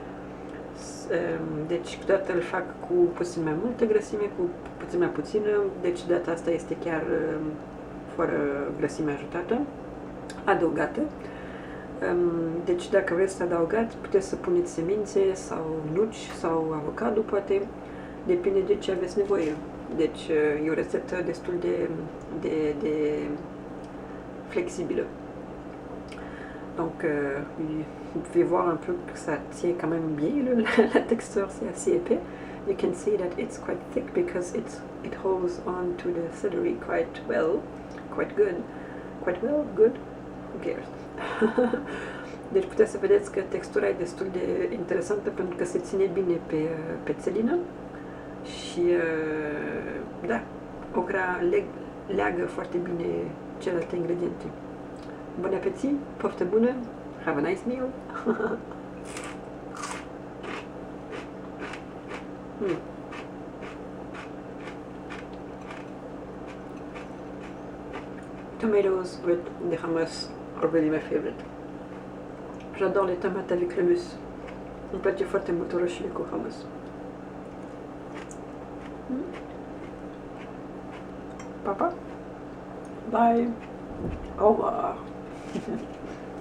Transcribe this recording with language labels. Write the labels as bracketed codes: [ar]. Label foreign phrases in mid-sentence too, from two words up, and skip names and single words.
[ro] Deci câteodată îl fac cu puțin mai multă grăsime, cu puțin mai puțină, deci data asta este chiar fără grăsime adăugată. Deci dacă vreți să adăugați, puteți să puneți semințe sau nuci sau avocado poate, depinde de ce aveți nevoie. Deci e o rețetă destul de flexibilă. [fr] Donc vous pouvez voir un peu que ça tient quand même bien, la texture c'est assez épais. [en] You can see that it's quite thick because it holds on to the celery quite well, good, who cares? [ro] Deci puteți să vedeți că textura e destul de interesantă pentru că se ține bine pe țelină și da, okra leagă foarte bine celelalte ingrediente. [fr] Bon appétit, [ro] poftă bună, [en] have a nice meal! Tomatoes with the hummus are really my favorite. [fr] J'adore les tomates avec le mus. [ro] Îmi place foarte mult roșiile cu hummus. [fr] Papa? Bye! Au revoir!